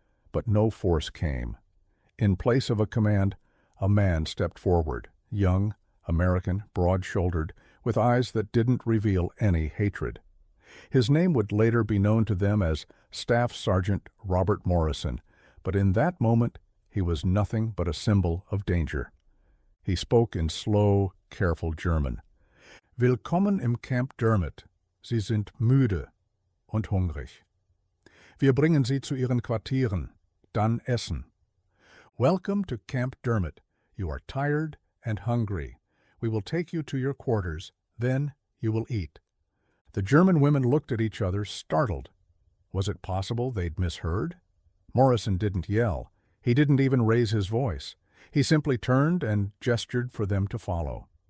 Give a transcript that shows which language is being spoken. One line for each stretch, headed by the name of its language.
English: But no force came. In place of a command, a man stepped forward, young, American, broad-shouldered, with eyes that didn't reveal any hatred. His name would later be known to them as Staff Sergeant Robert Morrison, but in that moment he was nothing but a symbol of danger. He spoke in slow, careful German.
German: Willkommen im Camp Dermit. Sie sind müde und hungrig. Wir bringen Sie zu Ihren Quartieren. Dann essen.
English: Welcome to Camp Dermit. You are tired and hungry. We will take you to your quarters. Then you will eat. The German women looked at each other, startled. Was it possible they'd misheard? Morrison didn't yell. He didn't even raise his voice. He simply turned and gestured for them to follow.